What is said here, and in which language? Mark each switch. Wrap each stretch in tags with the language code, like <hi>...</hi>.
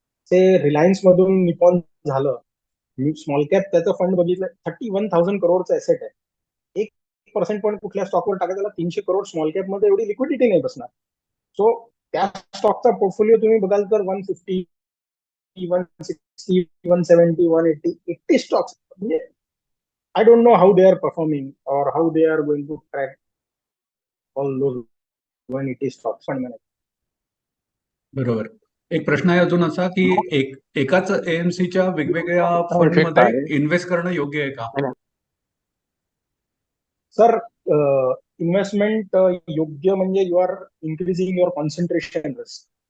<mr>ते रिलायन्स मधून निपॉन झालं, स्मॉल कॅप त्याचं फंड बघितलं, 31,000 करोडचं ऍसेट आहे. 1% पण कुठल्या स्टॉकवर टाकायचं त्याला 300 करोड, स्मॉल कॅप मध्ये एवढी लिक्विडिटी नाही बसणार. सो त्या स्टॉकचा पोर्टफोलिओ तुम्ही बघाल तर 150</mr> <en>160, 170, 180, 80 stocks. I don't know how they are performing or how they are going to track all those 180 stocks.</en> <mr>बरोबर. एक प्रश्न आहे अजून असा की एकाच एएमसीच्या वेगवेगळ्या फंडमध्ये इन्व्हेस्ट करणं योग्य आहे का? सर, इन्व्हेस्टमेंट योग्य म्हणजे</mr> <en>You are increasing your concentration risk.</en>